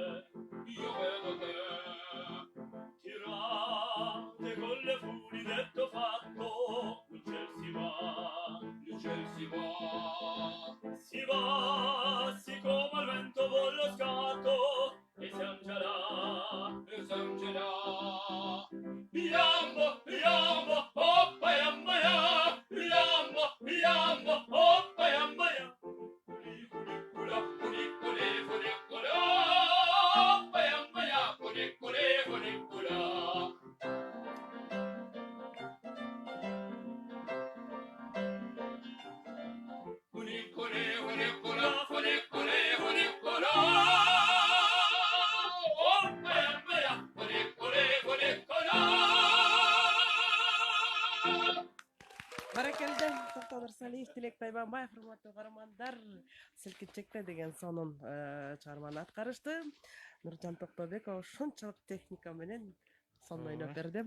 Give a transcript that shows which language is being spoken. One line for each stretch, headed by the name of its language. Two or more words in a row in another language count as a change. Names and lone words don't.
Italian: Tirate con le funi detto fatto, il ciel si va. Siccome al vento vuol lo scatto, e siamo già là. Yambo, yambo, hoppa, yamba, ya. Yambo, yambo, hoppa, yamba, ya. Culi, culi, culi, culi, cula. Hoppa, yamba, ya. Culi, culi, culi, cula. Culi, culi, culi, cula. Culi, culi, culi, cula. Hoppa, yamba, ya. Culi, culi, culi, cula.
Kyrgyz: Баракелде, Токтогул Нурсалиев, Тилек Тайбанбаев, урматтуу каармандар, селкинчекте деген сонун чыгарманы аткарышты. Нуржан Токтобекова ушунчалык техника менен сонун ойноп берди.